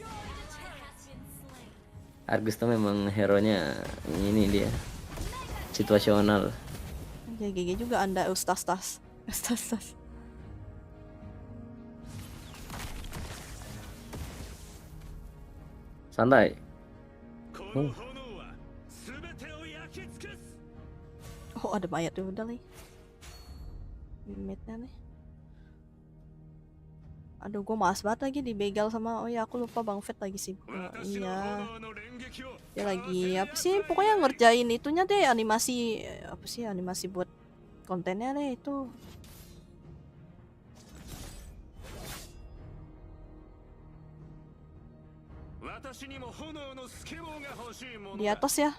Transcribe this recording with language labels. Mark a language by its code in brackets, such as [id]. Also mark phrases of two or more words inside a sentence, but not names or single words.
[id] Argus tuh memang hero-nya ini dia. Situasional. Ya GG juga Anda Ustaz. Santai. [ja] この炎は全てを焼き尽くす [id] Oh, ada mayat tuh udah nih. Midnya nih. Aduh, gue malas banget lagi dibegal sama. Oh ya, aku lupa Bang Fet lagi sibuk. Iya. [ja] 炎の連撃を [id] Dia lagi apa sih? Pokoknya ngerjain itunya deh, animasi apa sih? Animasi buat kontennya deh itu. Di atas ya.